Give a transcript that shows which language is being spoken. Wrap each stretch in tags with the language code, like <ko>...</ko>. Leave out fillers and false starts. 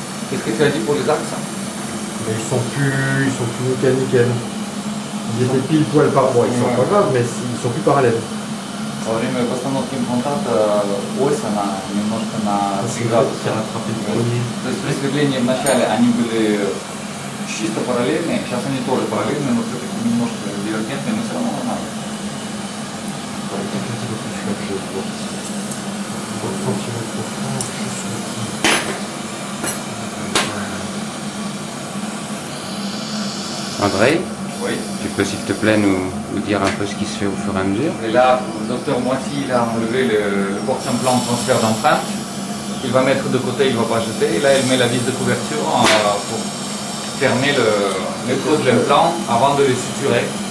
<fr>Qu'est-ce que tu as dit pour les axes? Mais ils sont plus nickel. Ils étaient pile poil par bon, ils sont pas graves, mais ils sont plus parallèles.</fr> <ru>Во время постановки имплантата ось она немножко на градус. То есть при сверлении вначале они были чисто параллельные, сейчас они тоже параллельные, но все-таки немножко дивергентные, но все равно нормально.</ru> <fr>André, Oui. tu peux s'il te plaît nous dire un peu ce qui se fait au fur et à mesure? Et là, le docteur Moiti il a enlevé le porte-implant transfert d'empreinte. Il va mettre de côté, il ne va pas jeter. Et là, il met la vis de couverture pour fermer le creux de l'implant avant de le suturer.</fr>